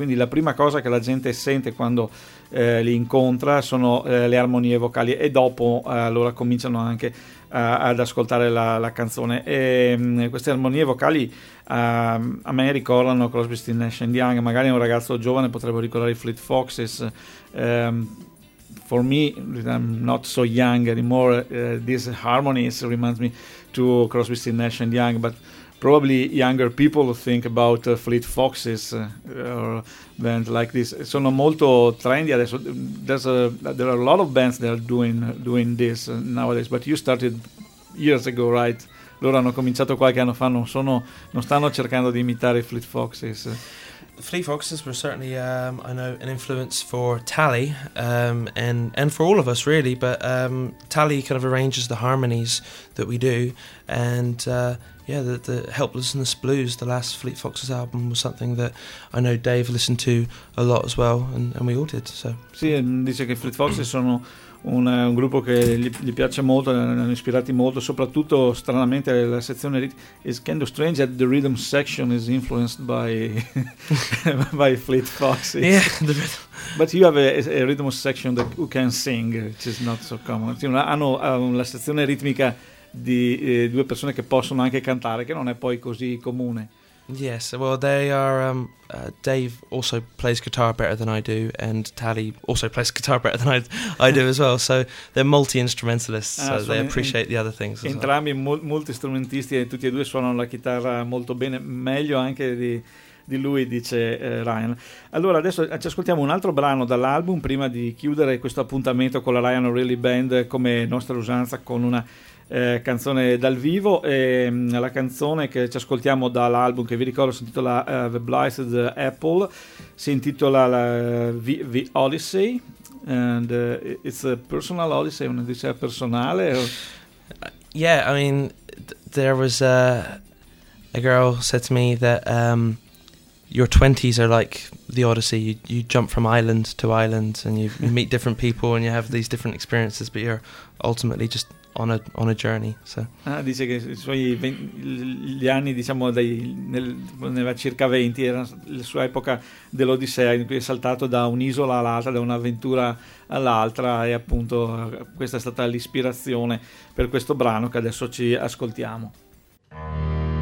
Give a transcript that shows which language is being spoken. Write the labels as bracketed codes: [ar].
[it] Quindi la prima cosa che la gente sente quando li incontra sono le armonie vocali, e dopo allora cominciano anche ad ascoltare la canzone. E queste armonie vocali a me ricordano Crosby, Stills, Nash & Young. Magari un ragazzo giovane potrebbe ricordare i Fleet Foxes. [en] For me, I'm not so young anymore, these harmonies reminds me to Crosby, Stills, Nash & Young, but probably younger people think about Fleet Foxes or band like this. [it] Sono molto trendy adesso. [en] There are a lot of bands that are doing this nowadays, but you started years ago, right? [it] Loro hanno cominciato qualche anno fa, non stanno cercando di imitare Fleet Foxes. [en] the Fleet Foxes were certainly, I know, an influence for Tally, and for all of us, really. But Tally kind of arranges the harmonies that we do. And, yeah, the Helplessness Blues, the last Fleet Foxes album, was something that I know Dave listened to a lot as well, and we all did. So. [it] Sì, dice che Fleet Foxes sono un gruppo che gli piace molto, hanno ispirati molto, soprattutto stranamente la sezione [en] is kind of strange that the rhythm section is influenced by by Fleet Foxes. Yeah, the rhythm. But you have a rhythm section that who can sing, which is not so common. [it] Hanno la sezione ritmica di due persone che possono anche cantare, che non è poi così comune. [en] Yes, well, they are. Dave also plays guitar better than I do, and Tally also plays guitar better than I do as well. So they're multi-instrumentalists, so they appreciate the other things. [it] Entrambi multi-strumentisti, e tutti e due suonano la chitarra molto bene, meglio anche di lui, dice Ryan. Allora, adesso ci ascoltiamo un altro brano dall'album prima di chiudere questo appuntamento con la Ryan O'Reilly Band, come nostra usanza, con una canzone dal vivo. E la canzone che ci ascoltiamo dall'album, che vi ricordo si intitola The Blighted Apple, si intitola The Odyssey, [en] and it's a personal odyssey, [it] una odissea personale. [en] Yeah, I mean, there was a girl said to me that your 20s are like the Odyssey. You jump from island to island, and you meet different people, and you have these different experiences, but you're ultimately just on a journey. So. [it] Ah, dice che i suoi gli anni, diciamo, nella circa 20, era la sua epoca dell'Odissea, in cui è saltato da un'isola all'altra, da un'avventura all'altra, e appunto questa è stata l'ispirazione per questo brano che adesso ci ascoltiamo.